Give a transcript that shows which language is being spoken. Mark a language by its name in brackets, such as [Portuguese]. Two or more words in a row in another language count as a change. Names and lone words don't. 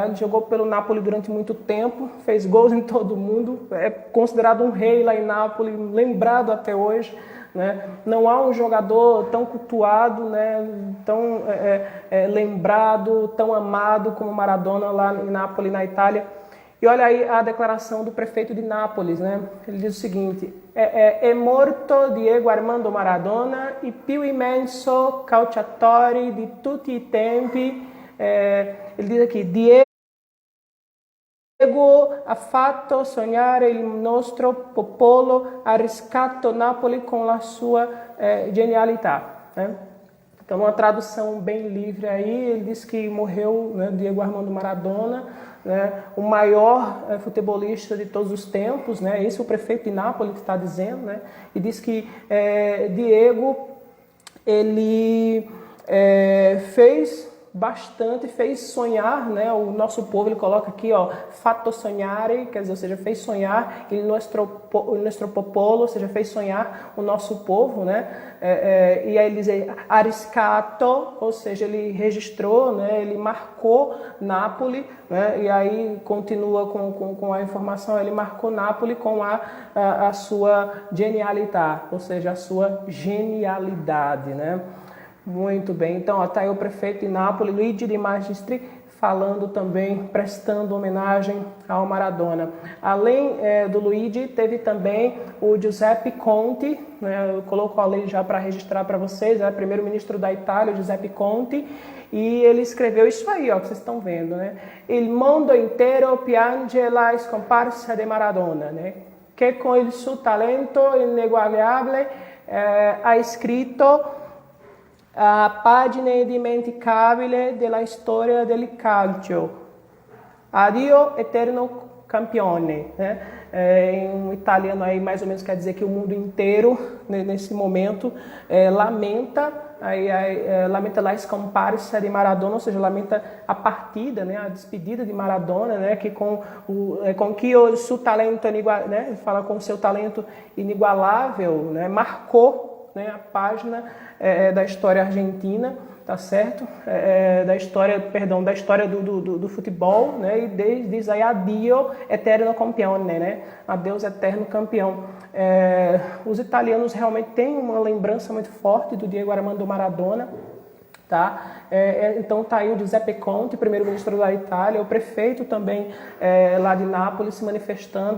[Portuguese] Ele jogou pelo Nápoles durante muito tempo, fez gols em todo mundo, é considerado um rei lá em Nápoles, lembrado até hoje. Né? Não há um jogador tão cultuado, né? Tão lembrado, tão amado como Maradona lá em Nápoles, na Itália. E olha aí a declaração do prefeito de Nápoles, né? Ele diz o seguinte: [Italian] é morto Diego Armando Maradona, il più immenso calciatore di tutti i tempi. [Portuguese] Ele diz aqui: [Italian] Diego ha fatto sognare il nostro popolo, ha riscatto Napoli com la sua genialità. [Portuguese] Né? Então, uma tradução bem livre aí, ele diz que morreu, né, Diego Armando Maradona, né, o maior futebolista de todos os tempos, né, esse é o prefeito de Nápoles que está dizendo, né, e diz que Diego, ele fez bastante, fez sonhar, né, o nosso povo. Ele coloca aqui, ó, [Italian] fatto sognare, [Portuguese] quer dizer, ou seja, fez sonhar [Italian] il nostro popolo, [Portuguese] ou seja, fez sonhar o nosso povo, né, e aí ele diz arriscato, ou seja, ele registrou, né, ele marcou Nápoles, né, e aí continua com a informação, ele marcou Nápoles com a sua genialidade, ou seja, a sua genialidade, né. Muito bem, então está aí o prefeito de Nápoles, Luigi De Magistri, falando também, prestando homenagem ao Maradona. Além do Luigi, teve também o Giuseppe Conte, né, eu coloco ali já para registrar para vocês, é o primeiro-ministro da Itália, Giuseppe Conte, e ele escreveu isso aí, ó, que vocês estão vendo, né? [Italian] Il mondo intero piange la scomparsa de Maradona, né? Que com il suo talento ineguagliabile ha scritto a pagina indimenticabile della storia del calcio. Addio eterno campione. [Portuguese] Né? Em italiano aí mais ou menos quer dizer que o mundo inteiro, né, nesse momento, lamenta [Italian] la scomparsa [Portuguese] de Maradona, ou seja, lamenta a partida, né, a despedida de Maradona, né, que com que o seu talento, né, ele fala com o seu talento inigualável, né, marcou, né, a página da história argentina, tá certo? Da história do futebol, né? E diz aí [Italian] addio eterno campione, [Portuguese] né? Adeus eterno campeão. Os italianos realmente têm uma lembrança muito forte do Diego Armando Maradona. Tá? Então está aí o Giuseppe Conte, primeiro-ministro da Itália, o prefeito também lá de Nápoles se manifestando.